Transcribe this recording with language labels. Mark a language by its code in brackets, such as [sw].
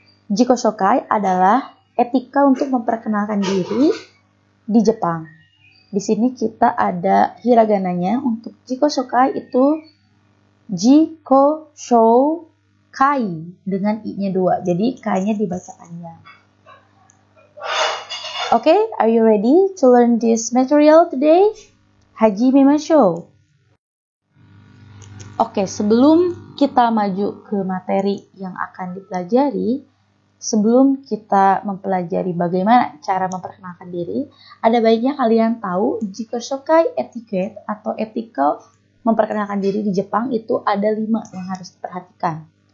[id] Jiko Shokai adalah etika untuk memperkenalkan diri di Jepang. Di sini kita ada hiragananya. Untuk Jiko Shokai itu Jiko Shokai dengan i-nya 2. Jadi k-nya dibaca panjang. [en] Okay, are you ready to learn this material today? [ja] Haji Mimashou. [id] Oke, sebelum kita maju ke materi yang akan dipelajari, sebelum kita mempelajari bagaimana cara memperkenalkan diri, ada baiknya kalian tahu Jiko Shokai etiquette atau etika memperkenalkan diri di Jepang itu ada 5 yang harus diperhatikan.